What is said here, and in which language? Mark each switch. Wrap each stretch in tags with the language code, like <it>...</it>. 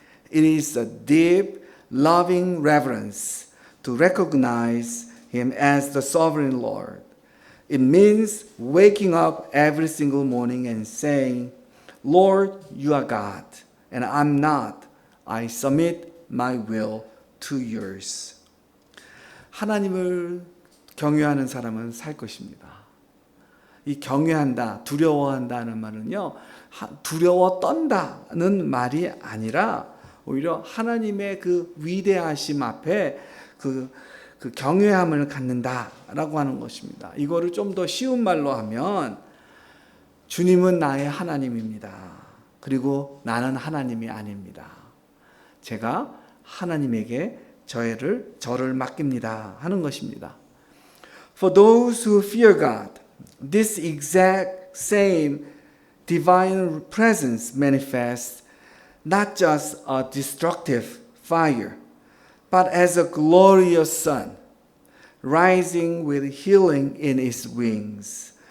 <en>It is a deep, loving reverence to recognize Him as the sovereign Lord. It means waking up every single morning and saying, Lord, you are God, and I'm not. I submit my will to yours.</en> <ko>하나님을 경외하는 사람은 살 것입니다. 이 경외한다, 두려워한다는 말은요, 두려워 떤다는 말이 아니라 오히려 하나님의 그 위대하심 앞에 그 경외함을 갖는다라고 하는 것입니다. 이거를 좀 더 쉬운 말로 하면 주님은 나의 하나님입니다. 그리고 나는 하나님이 아닙니다. 제가 하나님에게 저를 맡깁니다 하는 것입니다.</ko> <en>For those who fear God, this exact same divine presence manifests not just a destructive fire, but as a glorious sun, rising with healing in its wings.</en>